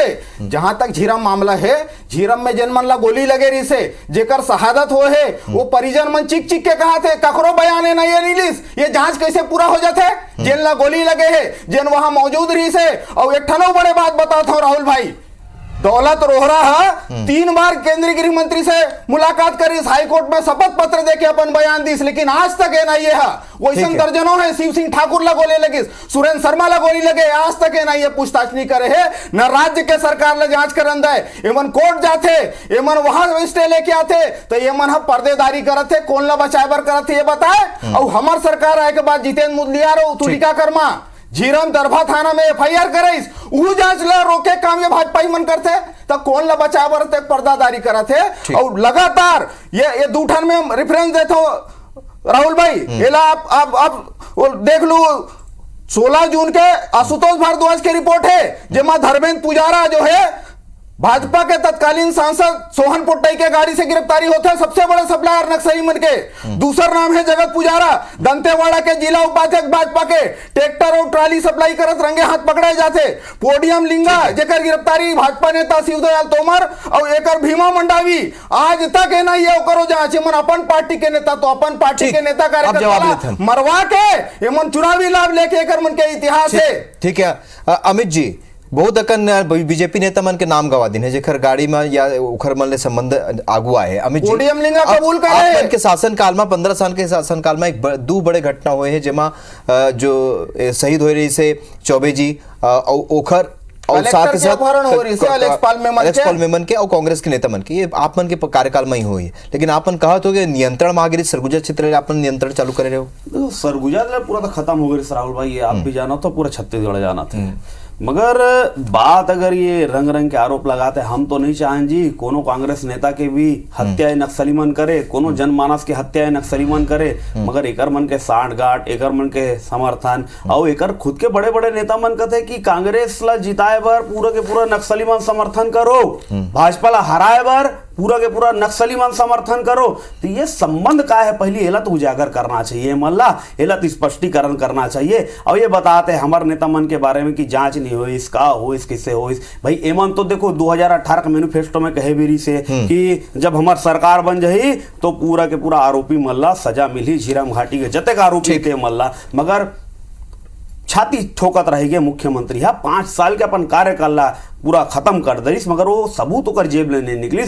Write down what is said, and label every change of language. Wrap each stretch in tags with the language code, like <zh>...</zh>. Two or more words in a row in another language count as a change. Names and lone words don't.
<hne>जहां तक झीरम मामला है झीरम में जन मन ला गोली लगे रही से जेकर शहादत हो है वो परिजन मन चिक चिक के कहा थे ककरो बयान है नहीं रिलीज ये जांच कैसे पूरा हो जाते जेन ला गोली लगे है जेन वहां मौजूद रही से। और एक ठनो बड़े बात बताता हूं राहुल भाई दौलत रोहरा है 3 बार केंद्रीय गृह मंत्री से मुलाकात करी, हाई कोर्ट में शपथ पत्र देके अपन बयान दी, लेकिन आज तक एनआईए है वैसे दर्जनों है, शिव सिंह ठाकुर ला गोली लगी, सुरेंद्र शर्मा ला गोली लगे, आज तक एनआईए पूछताछ नहीं करे है, न राज्य के सरकार ला जांच करन दे, एमन कोर्ट जाते, एमन वहां स्टे लेके आते, तो एमन हम पर्देदारी करत थे, कौन ला बचावर करत थे ये बताए। और हमार सरकार आए के बाद जितेंद्र मुदलियार और तुलिका कर्मा झीरम दरभा थाना में एफआईआर करे, ऊ जांच ला रोके काम ये भाजपा ही मन करते, तब कौन ला बचावर थे, पर्दादारी करत है। और लगातार ये दूठन में रेफरेंस देता हूं राहुल भाई, एला आप देख लो 16 जून के आशुतोष भारद्वाज की रिपोर्ट है, जिसमें धर्मेंद्र पुजारा जो है भाजपा के तत्कालीन सांसद सोहन पुट्टई के गाड़ी से गिरफ्तारी होते हैं, सबसे बड़े सप्लायर नक्सली मन के। दूसरा नाम है जगत पुजारा, दंतेवाड़ा के जिला उपाध्यक्ष भाजपा के, ट्रैक्टर और ट्राली सप्लाई करत रंगे हाथ पकड़े जाते। पोडियम लिंगा जेकर गिरफ्तारी भाजपा नेता शिवदयाल तोमर और एकर भीमा मंडावी, आज तक है ना ये करो जांच, मन अपन पार्टी के नेता तो अपन पार्टी के नेता कार्यकर्ता मरवा के एमन चुनावी लाभ लेके एकर मन के इतिहास है। ठीक है अमित जी, बहुत अकन बीजेपी नेता मन के नाम गवा दिन है जेकर गाड़ी में या उखर मन ले संबंध आगुआ है। अमित जी पोडियम लिंगा कबूल करे आप के शासन काल में 15 साल के शासन काल में दो बड़े घटना हुए हैं, जेमा जो शहीद हो रही से चौबे जी ओखर और साथ ही साथ अलेक्स पॉल मेमन के और कांग्रेस के नेता मन के, ये आप मन के कार्यकाल में ही हुई है। लेकिन आपन कहा तो कि नियंत्रण मांगे सरगुजा क्षेत्र आपन नियंत्रण चालू करे रहे हो। सरगुजा पूरा तो खत्म हो गई राहुल भाई, ये आप भी जाना तो पूरा छत्तीसगढ़ जाना था। मगर बात अगर ये रंग रंग के आरोप लगाते, हम तो नहीं चाहें जी कोनो कांग्रेस नेता के भी हत्या नक्सली मन करे, कोनो जनमानस के हत्या नक्सली मन करे, मगर एकर मन के साठ गांठ, एकर मन के समर्थन और एकर खुद के बड़े बड़े नेता मन कहते कि कांग्रेस ला जिताए बर पूरा के पूरा नक्सली मन समर्थन करो, भाजपा ला हराए बर पूरा के पूरा नक्सली मन समर्थन करो। तो ये संबंध का है, पहले एला तो उजागर करना चाहिए, मल्ला एला तो स्पष्टीकरण करना चाहिए। और ये बताते हमारे नेता मन के बारे में कि जांच नहीं हो, इसका हो, इस किससे हो, इस भाई एमन तो देखो 2018 के मैनिफेस्टो में कहे भी से कि जब हमार सरकार बन जाही तो पूरा के पूरा आरोपी मल्ला सजा मिली, झीरम घाटी के जते आरोपी थे मल्ला, मगर छाती ठोकत रहेगी मुख्यमंत्री 5 साल के अपन कार्यकाल पूरा खत्म कर दरिस, मगर वो सबूत ओकर जेब ले नहीं निकलिस।</hne>